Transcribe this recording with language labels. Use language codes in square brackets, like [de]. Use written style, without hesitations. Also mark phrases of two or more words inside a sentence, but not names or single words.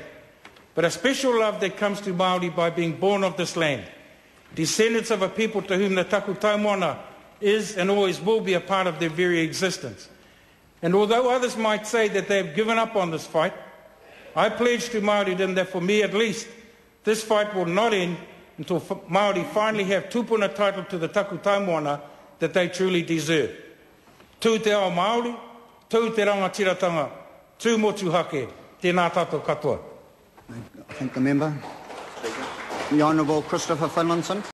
[en] But a special love that comes to Māori by being born of this land, descendants of a people to whom the [mi] Takutai Moana [en] is and always will be a part of their very existence. And although others might say that they have given up on this fight, I pledge to Māoridom that for me at least, this fight will not end until Māori finally have tupuna title to the [mi] Takutai Moana [en] that they truly deserve. [mi] Tū te ao Māori, tū te rangatiratanga, tū motu hake, Tēnā tātou katoa. [en] I thank the member. The Honourable Christopher Finlayson.